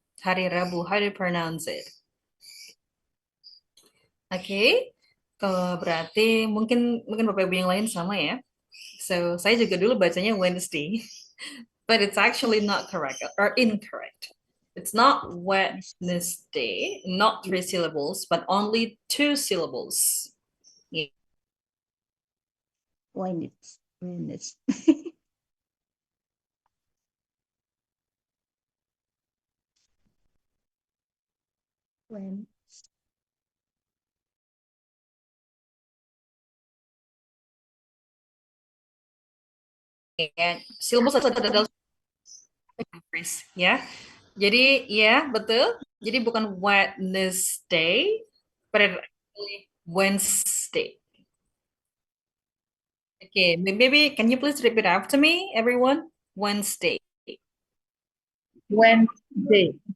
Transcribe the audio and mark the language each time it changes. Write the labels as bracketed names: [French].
[Indonesian] Hari Rabu, [English] how do you pronounce it? [Indonesian] Oke, kalau berarti mungkin Bapak Ibu yang lain sama ya. [English] So, [Indonesian] saya juga dulu bacanya [English] Wednesday, but it's actually not correct or incorrect. It's not Wednesday, not 3 syllables, but only 2 syllables. Wednesday. When And syllables adalah phrase, ya. [Indonesian] Jadi ya betul. Jadi bukan Wednesday, [English] but actually Wednesday. Okay, maybe can you please repeat after me, everyone? Wednesday. Wednesday.